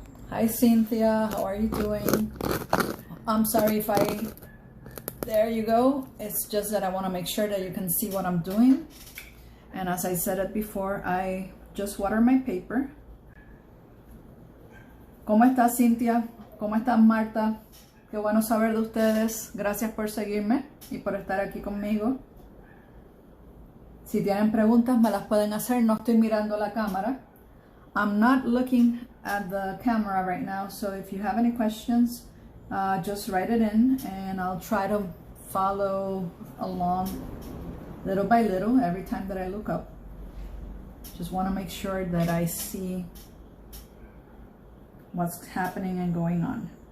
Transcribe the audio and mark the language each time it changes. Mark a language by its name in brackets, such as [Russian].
[English] Hi Cynthia, how are you doing? I'm sorry if there you go. It's just that I want to make sure that you can see what I'm doing. And as I said it before, I just water my paper. [Spanish] ¿Cómo estás, Cynthia? ¿Cómo estás, Marta? Qué bueno saber de ustedes. Gracias por seguirme y por estar aquí conmigo. Si tienen preguntas, me las pueden hacer. No estoy mirando la cámara. [English] I'm not looking at the camera right now, so if you have any questions, just write it in, and I'll try to follow along little by little every time that I look up. Just want to make sure that I see what's happening and going on.